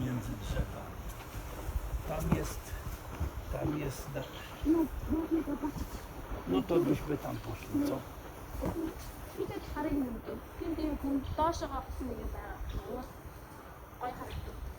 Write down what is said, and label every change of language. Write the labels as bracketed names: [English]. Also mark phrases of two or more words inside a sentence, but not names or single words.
[Polish] drzewa. Tam jest. No, można zobaczyć. No to byśmy tam poszli, co? [Korean] 이제 잘 있는데. 근데 여기 날씨가 없으니까 더워. 빨갛게.